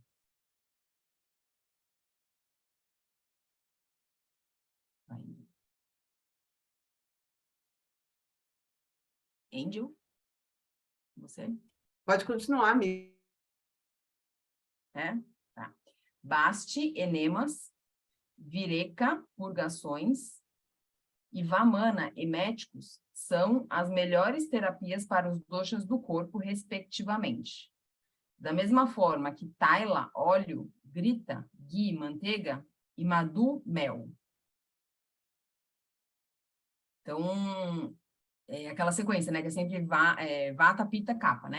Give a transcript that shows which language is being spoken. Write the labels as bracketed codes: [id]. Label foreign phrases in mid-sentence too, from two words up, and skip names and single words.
[pt] Angel? Você? Pode continuar, amiga. É? Tá. Basti, enemas, Vireka, purgações, e Vamana, eméticos, são as melhores terapias para os doshas do corpo, respectivamente. Da mesma forma que Taila, óleo, Grita, ghee, manteiga, e Madhu, mel. Então, é aquela sequência, né, que é sempre Vata, Pitta, Kapha, né?